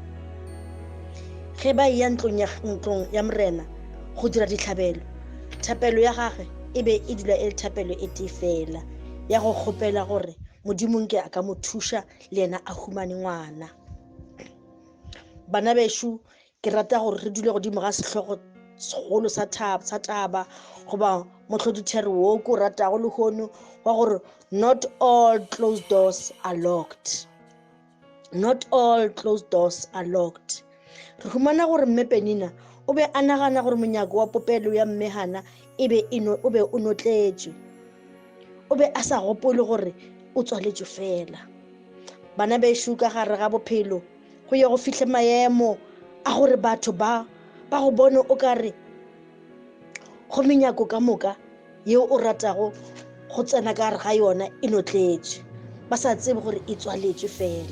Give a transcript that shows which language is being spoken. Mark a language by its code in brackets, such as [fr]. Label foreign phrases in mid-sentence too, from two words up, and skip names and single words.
[nso] Ge ba ya ntlong ya morena go dira ditlhabelo, thapelo ya gagwe e be e dula e le thapelo e tee fela ya go kgopela gore modimo nke a ka mo thuša le yena a humane ngwana. Bana bešo ke rata gore re dule godimo ga sehlogo segolo sa taba goba mohlodithero wo ko ratago lehono wa gore [en] not all closed doors are locked. Not all closed doors are locked. [nso] Re humana gore mme Penina o be a nagana gore monyako wa popelo ya mme Hana o be o notletšwe, o be a sa gopole gore o tswaletšwe fela. Bana bešo ka gare ga bophelo go ya go fihle maemo a gore batho ba go bone o ka re go menyako ka moka yeo o ratago go tsena ka gare ga yona e notletše, ba sa tsebe gore e tswaletšwe fela.